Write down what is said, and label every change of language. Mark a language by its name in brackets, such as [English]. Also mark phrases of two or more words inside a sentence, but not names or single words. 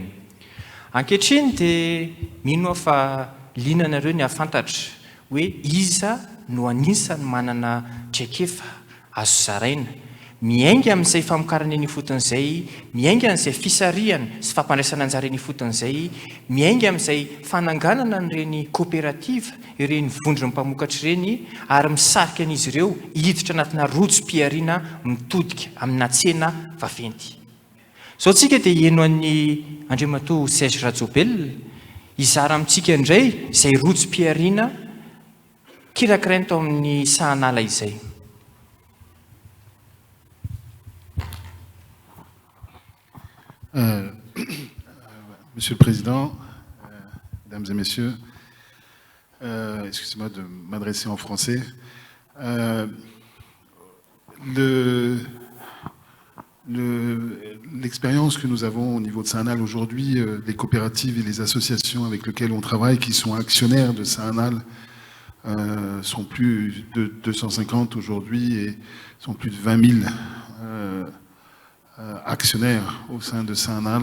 [Malagasy] Ankehitriny dia mino fa liana nareo ny ahafantatra hoe iza no anisany manana traikefa azo zaraina miainga amin'izay famokarana eny foton'izay, miainga amin'izay fisarihana sy fampandraisana anjara eny foton'izay, miainga amin'izay fananganana n'ireny kooperativa ireny vondrony mpamokatra ireny ary misarika an'izy ireo hiditra anatina rotsim-piariana mitodika amina tsena vaventy. Zao tsika dia heno an'ny Andriamatoa Serge Rajoelina izara amintsika indray izay rotsim-piariana kirakirainy tao amin'ny sahanala izay. [French] Monsieur le Président, Mesdames et Messieurs, excusez-moi de m'adresser en français. L'expérience que nous avons au niveau de Sahanal aujourd'hui, les coopératives et les associations avec lesquelles on travaille, qui sont actionnaires de Sahanal, sont plus de 250 aujourd'hui et sont plus de 20 000 actionnaires au sein de Sahanal.